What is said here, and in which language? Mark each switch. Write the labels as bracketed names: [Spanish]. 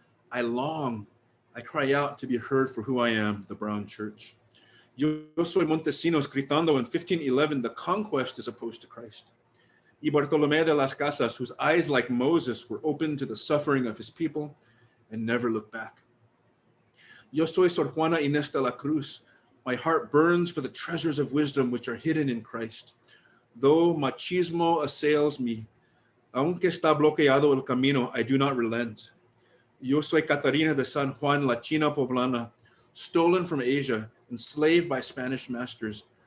[English] I long, I cry out to be heard for who I am, the brown church. [Spanish] Yo soy Montesinos gritando [English] in 1511, the conquest is opposed to Christ. Y Bartolomé de las Casas, whose eyes like Moses were open to the suffering of his people and never looked back. [Spanish] Yo soy Sor Juana Inés de la Cruz. [English] My heart burns for the treasures of wisdom which are hidden in Christ. Though machismo assails me, [Spanish] aunque está bloqueado el camino, [English] I do not relent. [Spanish] Yo soy [English] Catarina de San Juan, la China poblana, stolen from Asia, enslaved by Spanish masters.